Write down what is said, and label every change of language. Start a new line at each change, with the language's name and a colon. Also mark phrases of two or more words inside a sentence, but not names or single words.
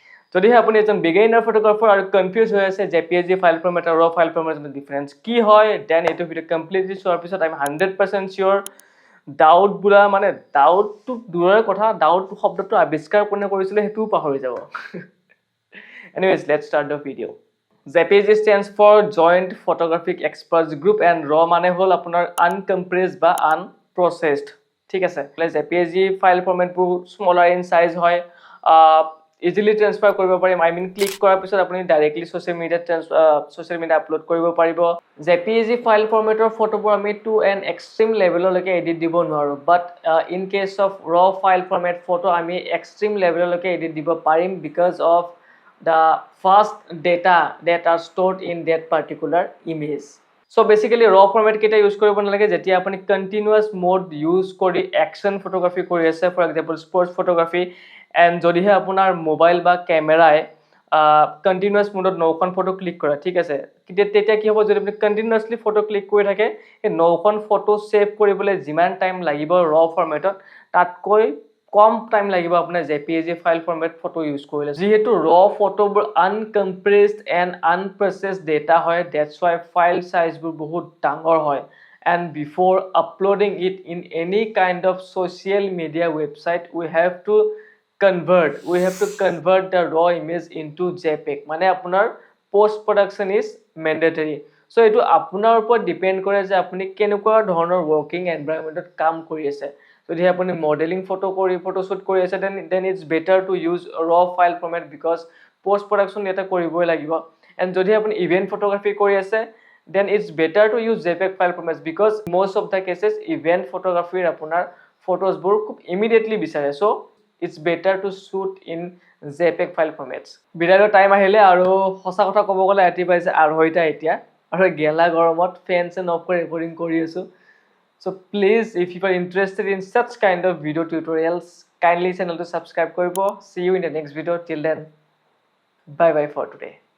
Assamese: যদিহে আপুনি এজন
English: beginner photographer
Assamese: আৰু কনফিউজ হৈ আছে JPEG
English: file format
Assamese: আৰু
English: raw file format difference
Assamese: কি হয় দেন এইটো
English: video completely
Assamese: চোৱাৰ পিছত
English: I am 100% sure doubt
Assamese: বুলা মানে ডাউটটো দূৰৰ কথা ডাউট শব্দটো আৱিষ্কাৰ কোনে কৰিছিল হেতু পাহৰি যাব
English: anyways let's start the video JPEG stands for Joint Photographic Experts Group and
Assamese: raw মানে হল আপোনাৰ uncompressed বা unprocessed ঠিক আছে JPEG
English: ফাইল ফৰ্মেটবোৰ smaller in size
Assamese: হয়
English: easily transfer
Assamese: কৰিব পাৰিম
English: I mean click
Assamese: কৰাৰ পিছত আপুনি
English: directly social media upload
Assamese: কৰিব পাৰিব JPEG
English: file formator
Assamese: ফটোবোৰ আমি
English: to an extreme level
Assamese: লৈকে edit দিব নোৱাৰো
English: but in case of raw file format photo
Assamese: আমি
English: extreme level
Assamese: লৈকে edit দিব পাৰিম
English: because of the fast data that are stored in that particular image so
Assamese: basically
English: raw format
Assamese: কেটা ইউজ কৰিব নালাগে যেতিয়া আপুনি
English: continuous mode
Assamese: ইউজ কৰি
English: action photography
Assamese: কৰি আছে
English: for example sports photography and
Assamese: যদিহে আপোনাৰ মোবাইল বা ক্যামেৰায়
English: continuous mode
Assamese: নখন
English: photo click
Assamese: কৰা ঠিক আছে তেতিয়া কি হ'ব যদি আপুনি continuously
English: photo click
Assamese: কৰি থাকে এই নখন ফটো সেভ কৰিবলৈ যিমান টাইম লাগিব raw ফৰমেটত তাতকৈ কম টাইম লাগিব আপোনাৰ JPEG
English: file format photo use
Assamese: কৰিলে যেহেতু raw ফটোবোৰ
English: uncompressed and unprocessed data
Assamese: হয়
English: that's why file size
Assamese: বোৰ বহুত ডাঙৰ হয়
English: and before uploading it in any kind of social media website we have
Assamese: to
English: convert the raw image into JPEG
Assamese: মানে আপোনাৰ
English: post production is mandatory so
Assamese: এটো আপোনাৰ ওপৰত ডিপেন্ড কৰে যে আপুনি কেনেকুৱা ধৰণৰ
English: working environmentত
Assamese: কাম কৰি আছে যদি আপুনি
English: modeling photo shoot
Assamese: কৰি আছে
English: then it's better to use raw file format because post production
Assamese: এটা কৰিবই লাগিব
English: and
Assamese: যদি আপুনি
English: event photography
Assamese: কৰি আছে
English: then it's better to use JPEG file formats because most of the cases event photography আপোনাৰ photos
Assamese: বোৰ খুব
English: immediately বিচাৰে so it's better to shoot in JPEG file formats
Assamese: বিৰাৰ টাইম আহিলে আৰু হসা কথা ক'ব গলে এটি পাইছে আৰু হইতা এতিয়া আৰু গেলা গৰমত ফেন্স এণ্ড অফ কৰি ৰেকৰ্ডিং কৰি আছো
English: so please if you are interested in such kind of video tutorials kindly channel to subscribe কৰিব see you in the next video till then bye bye for today